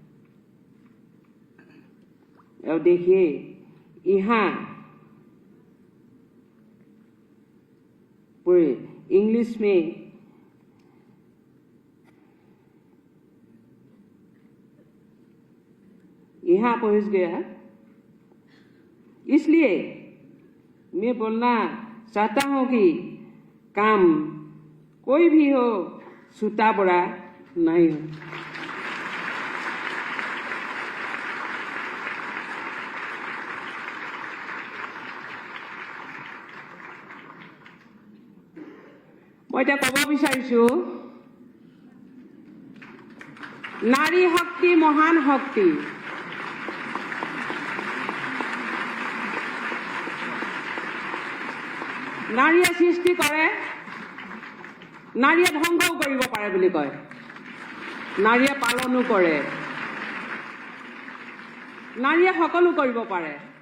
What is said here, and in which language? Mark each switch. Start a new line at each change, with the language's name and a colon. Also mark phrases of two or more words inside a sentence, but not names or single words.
Hindi: अब देखिए यहाँ पूरे इंग्लिश में यहाँ पहुंच गया, इसलिए मैं बोलना चाहता हूं कि काम कोई भी हो, छोटा बड़ा नहीं हो।
Assamese: मैं এটা কব বিচাৰিছো, নাৰী শক্তি মহান শক্তি। নাৰীয়ে সৃষ্টি কৰে, নাৰীয়ে ধ্বংসও কৰিব পাৰে বুলি কয়, নাৰীয়ে পালনো কৰে, নাৰীয়ে সকলো কৰিব পাৰে।